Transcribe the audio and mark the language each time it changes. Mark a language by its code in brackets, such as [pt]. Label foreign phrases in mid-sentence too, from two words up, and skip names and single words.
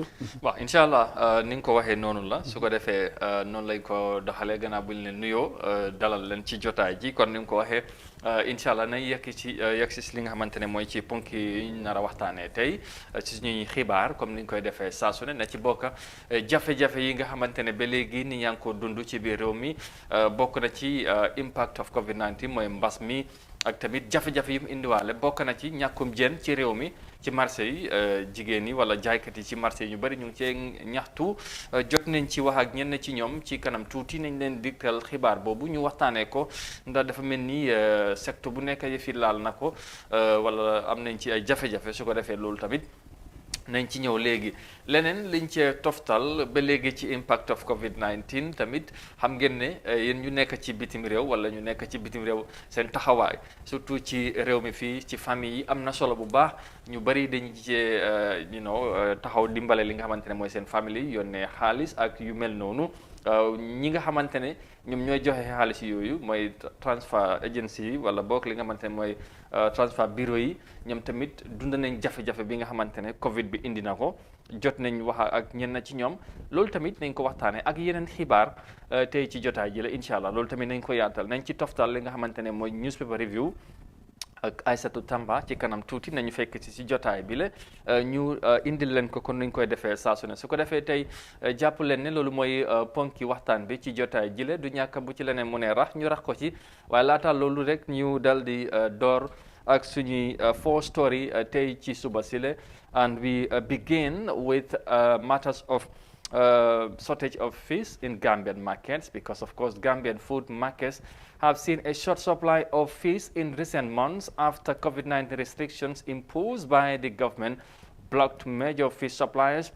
[wo] waaw [ar] إن شاء الله [wo] ni nga ko waxee noonu la su ko defee noonu lañ ko doxalee gannaaw bu ñu leen nuyoo dalal leen ci jotaay ji kon ni nga ko waxee incha allah nañ yegg si li nga xamante ne mooy ci ponk yi ñu nar a waxtaanee tey ci suñuy xibaar comme ni ñu koy defee saa su ne na ci bokk jafe-jafe yi nga xamante ne ba léegi ni yaa ngi ko dund ci biir réew mi bokk na ci [en] impact of COVID-19 [wo] mooy mbas mi. ak tamit jafe-jafe yi mu indiwaale bokk na ci ñàkkum jën ci réew mi ci marché yi jigéen yi wala jaaykat yi ci marché yi ñu bëri ñu ngi cee ñaxtu jot nañ ci wax ak ñenn ci ñoom ci kanam tuuti nañ leen digtal xibaar boobu ñu waxtaanee ko ndax dafa mel ni secteur bu nekk fi laal na ko wala am nañ ci ay jafe-jafe su ko defee loolu tamit nañ ci ñëw léegi leneen liñ cee toftal ba léegi ci [en] impact of COVID-19 [wo] tamit xam ngeen ne yéen ñu nekk ci bitim réew wala ñu nekk ci bitim réew seen taxawaay surtout ci réew mi fii ci famille yi am na solo bu baax ñu bari dañ cee taxaw dimbale li nga xamante ne mooy seen famille yi yónnee xaalis ak yu mel noonu ñi nga xamante ne ñoom ñooy joxe xaalis yooyu mooy [en] transfer agency [wo] yi wala boog li nga xamante ne mooy [en] transfer bureau [wo] yi ñoom tamit dund nañ jafe-jafe bi nga xamante ne Covid bi indi na ko jot nañ wax ak ñenn ci ñoom loolu tamit nañ ko waxtaanee ak yeneen xibaar tey ci jotaay ji la [ar] إن شاء الله [wo] loolu tamit nañ ko yaatal nañ ci toftal li nga xamante ne mooy [en] newspaper review [wo] ak Aïssatou Tamba ci kanam tuuti nañu fekk ci jotaay bi la ñu indil leen ko kon nuñ koy defee saa su ne su ko defee tey jàpp leen ne loolu mooy ponki waxtaan bi ci jotaay ji la du ñàkk bu ci leneen mu ne rax ñu rax ko ci waaye laata loolu rek ñu dal di door ak suñuy four story tey ci suba si la [en] and we begin with matters of shortage of fish in Gambian markets because of course Gambian food markets have seen a short supply of fish in recent months after COVID-19 restrictions imposed by the government blocked major fish suppliers.